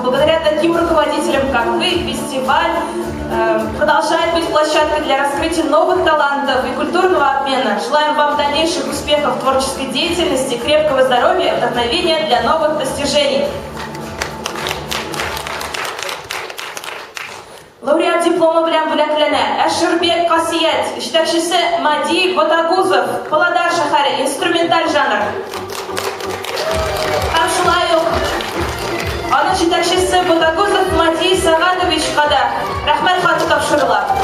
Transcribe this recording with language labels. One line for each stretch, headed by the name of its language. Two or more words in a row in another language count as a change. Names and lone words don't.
Russian: Благодаря таким руководителям, как вы, фестиваль продолжает быть площадкой для раскрытия новых талантов и культурного обмена. Желаем вам дальнейших успехов в творческой деятельности, крепкого здоровья и вдохновения для новых достижений.
Tatar: Лауреат диплома белән бүләкләнә Әшербек Касият, җитәкчесе Мади Ботагузов, Павлодар шәһәре, инструменталь жанр. Һәм шулай ук аның җитәкчесе Ботагузов Мади Сагадовичка да рәхмәт хаты тапшырыла.